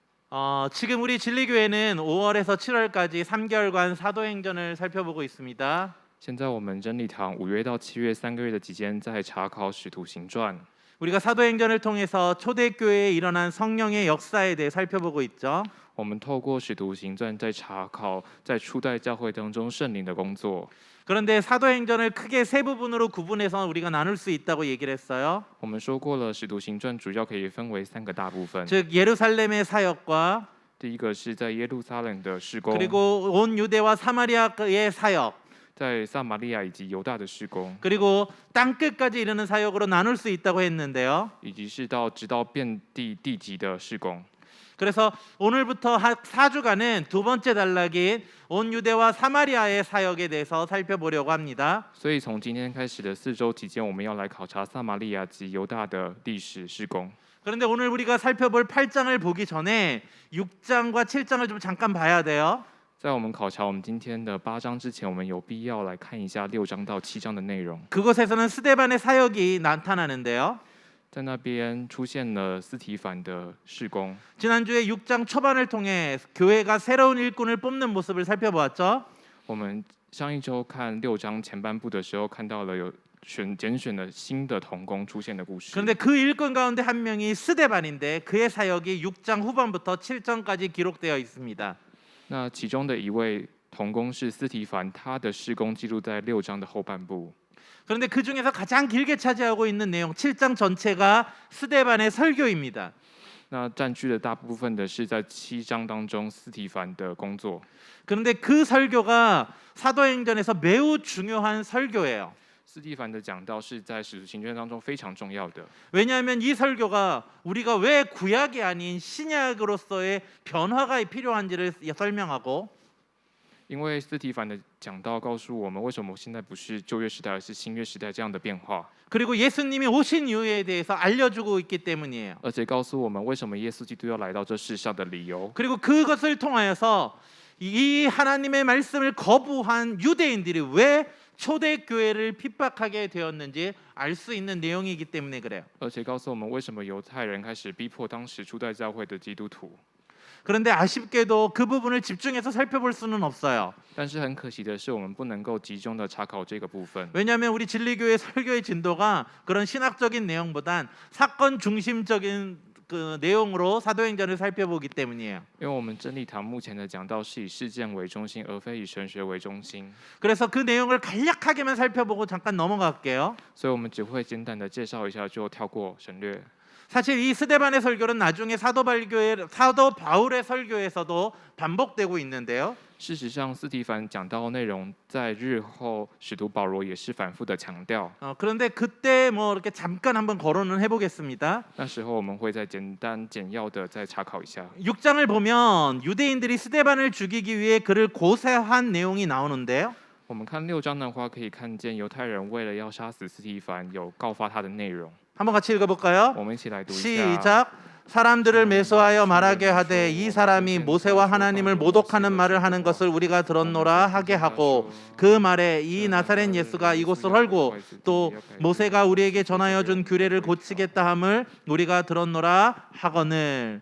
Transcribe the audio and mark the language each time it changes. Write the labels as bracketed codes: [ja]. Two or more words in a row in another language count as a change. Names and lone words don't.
[ko] 지금 우리 진리교회는 5월에서 7월까지 3개월간 사도행전을 살펴보고 있습니다. [zh] 现在我们真理堂5月到7月3个月的期间，在查考《使徒行传》。 [ko] 우리가 사도행전을 통해서 초대교회에 일어난 성령의 역사에 대해 살펴보고 있죠. [zh] 我们透过《使徒行传》在查考在初代教会当中圣灵的工作。 [ko] 그런데 사도행전을 크게 세 부분으로 구분해서 우리가 나눌 수 있다고 얘기를 했어요. [zh] 我们说过了，《使徒行传》主要可以分为3个大部分。 [ko] 즉 예루살렘의 사역과 [zh] 第一个是在耶路撒冷的事工， [ko] 그리고 온 유대와 사마리아의 사역, [zh] 在撒玛利亚以及犹大的事工， [ko] 그리고 땅 끝까지 이르는 사역으로 나눌 수 있다고 했는데요. [zh] 以及是直到遍地地极的事工。 [ko] 그래서 오늘부터 4주간은 두 번째 단락인 온 유대와 사마리아의 사역에 대해서 살펴보려고 합니다. [zh] 所以从今天开始的4周期间，我们要来考察撒玛利亚及犹大的历史事工。 [ko] 그런데 오늘 우리가 살펴볼 8장을 보기 전에 6장과 7장을 좀 잠깐 봐야 돼요. [zh] 在我们考察我们今天的8章之前，我们有必要来看一下6章到7章的内容。 [ko] 그곳에서는 스데반의 사역이 나타나는데요. [zh] 在那边出现了司提反的事工。 [ko] 지난주에 6장 초반을 통해 교회가 새로운 일꾼을 뽑는 모습을 살펴보았죠. [zh] 我们上一周看6章前半部的时候，看到了有拣选了新的同工出现的故事。 [ko] 그런데 그 일꾼 가운데 한 명이 스데반인데 그의 사역이 6장 후반부터 7장까지 기록되어 있습니다. [zh] 那其中的一位同工是司提反，他的事工记录在6章的后半部。 [ko] 그런데 그 중에서 가장 길게 차지하고 있는 내용 7장 전체가 스데반의 설교입니다. [zh] 那占据了大部分的是在7章当中司提反的工作。 [ko] 그런데 그 설교가 사도행전에서 매우 중요한 설교예요. [zh] 司提反的讲道是在使徒行传当中非常重要的。 [ko] 왜냐하면 이 설교가 우리가 왜 구약이 아닌 신약으로서의 변화가 필요한지를 설명하고 [zh] 因为司提反的讲道告诉我们，为什么现在不是旧约时代，而是新约时代这样的变化， [ko] 그리고 예수님이 오신 이유에 대해서 알려주고 있기 때문이에요. [zh] 而且告诉我们为什么耶稣基督要来到这世上的理由。 [ko] 그리고 그것을 통하여서 이 하나님의 말씀을 거부한 유대인들이 왜 초대교회를 핍박하게 되었는지 알 수 있는 내용이기 때문에 그래요. [zh] 而且告诉我们为什么犹太人开始逼迫当时初代教会的基督徒。 [ko] 그런데 아쉽게도 그 부분을 집중해서 살펴볼 수는 없어요. [zh] 但是很可惜的是，我们不能够集中的查考这个部分， [ko] 왜냐하면 우리 진리교회 설교의 진도가 그런 신학적인 내용보단 사건 중심적인 그 내용으로 사도행전을 살펴보기 때문이에요. [zh] 因为我们真理堂目前的讲道是以事件为中心，而非以神学为中心， [ko] 그래서 그 내용을 간략하게만 살펴보고 잠깐 넘어갈게요. [zh] 所以我们只会简单的介绍一下，就跳过省略。 [ko] 사실 이 스데반의 설교는 나중에 사도 바울의 설교에서도 반복되고 있는데요. [zh] 事实上，司提反讲到的内容，在日后使徒保罗也是反复的强调。 [ko] 그런데 그때 뭐 이렇게 잠깐 한번 거론은 해보겠습니다. [zh] 那时候我们会再简单简要的再查考一下。 [ko] 6장을 보면 유대인들이 스데반을 죽이기 위해 그를 고세한 내용이 나오는데요. [zh] 我们看6章的话，可以看见犹太人为了要杀死司提反，有告发他的内容。 [ko] 한번 같이 읽어볼까요? [zh] 我们一起来读一下。 [ko] 시작. 사람들을 매수하여 말하게 하되 이 사람이 모세와 하나님을 모독하는 말을 하는 것을 우리가 들었노라 하게 하고 그 말에 이 나사렛 예수가 이곳을 헐고 또 모세가 우리에게 전하여 준 규례를 고치겠다 함을 우리가 들었노라 하거늘.